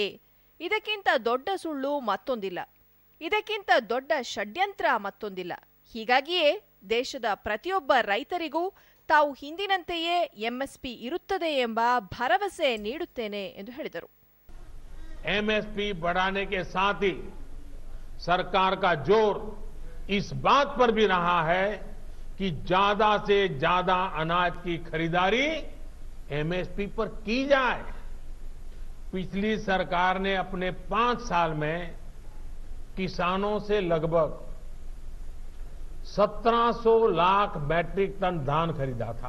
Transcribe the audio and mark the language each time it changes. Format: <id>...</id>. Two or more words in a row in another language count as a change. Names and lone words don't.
<kn>ಇದಕ್ಕಿಂತ ದೊಡ್ಡ ಸುಳ್ಳು ಮತ್ತೊಂದಿಲ್ಲ. ಇದಕ್ಕಿಂತ ದೊಡ್ಡ ಷಡ್ಯಂತ್ರ ಮತ್ತೊಂದಿಲ್ಲ. ಹೀಗಾಗಿಯೇ ದೇಶದ ಪ್ರತಿಯೊಬ್ಬ ರೈತರಿಗೂ ತಾವು ಹಿಂದಿನಂತೆಯೇ ಎಂಎಸ್ಪಿ ಇರುತ್ತದೆ ಎಂಬ ಭರವಸೆ ನೀಡುತ್ತೇನೆ ಎಂದು ಹೇಳಿದರು.</kn> <hi>ಎಂಎಸ್ಪಿ बढ़ाने के साथ ही सरकार का जोर इस बात पर भी रहा है कि ज्यादा से ज्यादा अनाज की खरीदारी एमएसपी पर की जाए. पिछली सरकार ने अपने 5 साल में किसानों से लगभग 1700 लाख मैट्रिक टन धान खरीदा था.</hi>